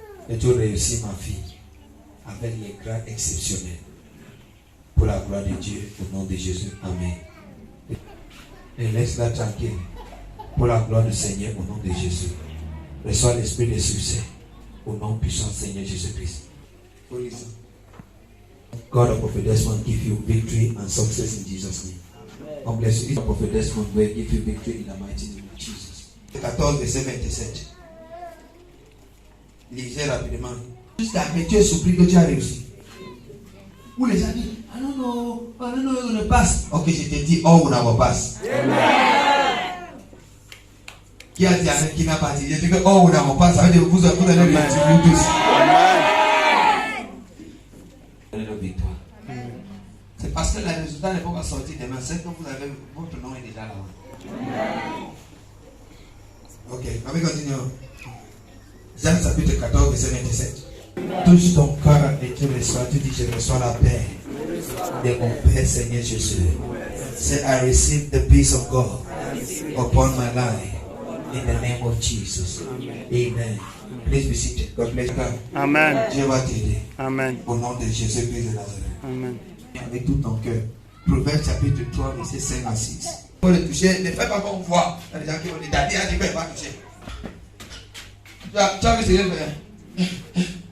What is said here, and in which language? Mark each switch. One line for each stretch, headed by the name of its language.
French: Et tu réussis, ma fille, avec les grades exceptionnels. Pour la gloire de Dieu, au nom de Jésus. Amen. Et laisse-la tranquille. Pour la gloire du Seigneur, au nom de Jésus. Reçois l'esprit de succès. Au nom puissant du Seigneur Jésus-Christ.
English: God of Prophet Desmond give you victory and success in Jesus' name. On bless you. The prophetess will give you victory in the mighty name of Jesus.
French: 14, verset 27. Lisez rapidement. Jusqu'à que tu es surpris que tu as réussi. Ou les gens disent, ah non, on ne passe. Ok, je te dis, oh, on n'a pas passe. Qui a dit Amen, qui n'a pas dit? Je dis que, oh, on n'a pas passe. Ça veut dire que vous allez le dire vous tous. Victoire. C'est parce que le résultat n'est pas sorti demain. C'est que vous avez, votre nom est déjà là. Ok, on va continuer. Jean chapitre 14, verset 27. Touche ton cœur et tu reçois. Tu dis, je reçois la paix de mon Père Seigneur Jésus.
English: Say, I receive the peace of God upon my life in the name of Jesus. Amen. Please be seated. God bless you. Amen.
French: Dieu va t'aider. Amen. Au nom de Jésus-Christ de Nazareth. Amen. Avec tout ton cœur. Proverbe chapitre 3, verset 5 à 6. Pour le toucher, ne fais pas qu'on voit. Il y a des gens qui vont dire, Daddy a dit, ne pas toucher. Tu as vu ce que je fais?